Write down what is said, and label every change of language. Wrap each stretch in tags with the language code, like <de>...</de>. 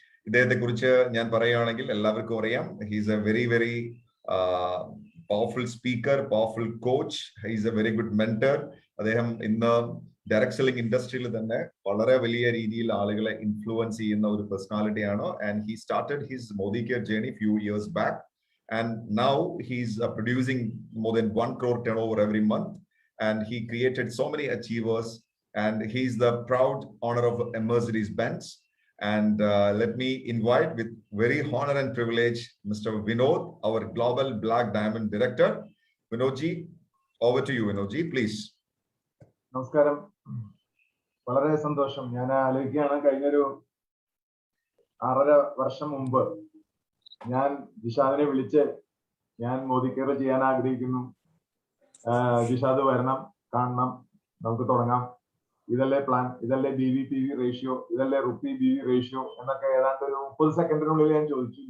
<ml>ഇദ്ദേഹത്തെ കുറിച്ച് ഞാൻ പറയുകയാണെങ്കിൽ എല്ലാവർക്കും അറിയാം.</ml> <en>He's a very very powerful speaker, powerful coach. He's a very good mentor.</en> <ml>അദ്ദേഹം ഇന്ന് ഡയറക്ട് സെല്ലിംഗ് ഇൻഡസ്ട്രിയിൽ തന്നെ വളരെ വലിയ രീതിയിൽ ആളുകളെ ഇൻഫ്ലുവൻസ് ചെയ്യുന്ന ഒരു പേഴ്സണാലിറ്റിയാണ്.</ml> <en>And he started his Modicare journey few years back. And now he's producing more than 1 crore turnover every month. And he created so many achievers. And he's the proud owner of a Mercedes-Benz. And let me invite with very honor and privilege Mr. Vinod, our Global Black Diamond Director. Vinod ji, over to you, Vinod ji, please.</en> <ml>നമസ്കാരം. വളരെ സന്തോഷം. ഞാൻ ആലോചിക്കുകയാണ്, കഴിഞ്ഞൊരു 6.5 വർഷം മുമ്പ് ഞാൻ ജിഷാദിനെ വിളിച്ച് ഞാൻ മോദി കെയർ ചെയ്യാൻ ആഗ്രഹിക്കുന്നു, ജിഷാദ് വരണം, കാണണം, നമുക്ക് തുടങ്ങാം, ഇതല്ലേ പ്ലാൻ, ഇതല്ലേ BV/PV റേഷ്യോ, ഇതല്ലേ റുപ്പി-BV റേഷ്യോ എന്നൊക്കെ ഏതാണ്ട് ഒരു 30 സെക്കൻഡിനുള്ളിൽ ഞാൻ ചോദിച്ചു.</ml>